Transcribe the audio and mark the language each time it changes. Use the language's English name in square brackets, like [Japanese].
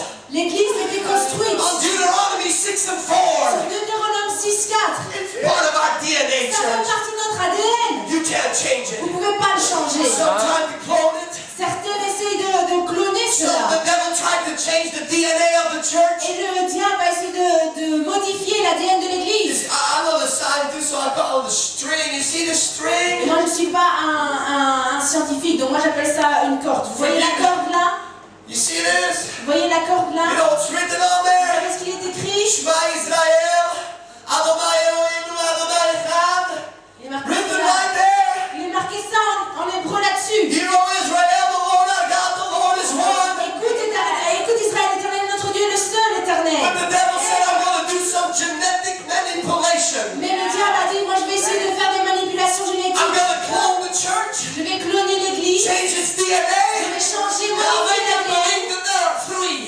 [French] L'église a été construite [English] On Deuteronomy 6 and 4. [French] sur Deutéronome 6:4. [English] It's part of our DNA, [French] Ça fait [English] church. [French] partie de notre ADN. [English] You can't change [French] Vous ne pouvez pas le changer. [English] Some try to clone it. [French] Certains essayent de cloner [English] So the [French] cela. [English] devil tried to change the DNA of the church. [French] Et le diable va essayer de modifier l'ADN de l'église. [English] I know the scientist, so I call it the string. You see the [French] Et [English] string? [French] moi, je ne suis pas un scientifique, donc moi j'appelle ça une corde. Vous voyez la corde là? [English] You see this? [French] Vous voyez la corde [English] You [French] là? [English] know what's written on [French] Vous [English] there? [French] savez ce qu'il est écrit? [Hebrew] Shema Israel, Adonai Elohim, Adonai Echad. [French] Il est marqué [English] Written [French] ça, [English] right there. [French] il est marqué ça en hébreu là-dessus. [English] Hear, O Israel, the Lord our God, the Lord is one. [French] Écoute Israël, l'Éternel, notre Dieu, le seul [English] But [French] éternel. [English] the devil said, I'm going to do some genetic manipulation. [French] Mais le diable a dit, moi je vais essayer de faire des manipulations [English] I'm [French] génétiques. [English] going to clone the church, [French] Je vais cloner l'église. [English] change its [French] Je [English] DNA, [French] vais changer, [English] and I'll make [French] modifier [English] them [French] l'ADN. [English] believe that there are three.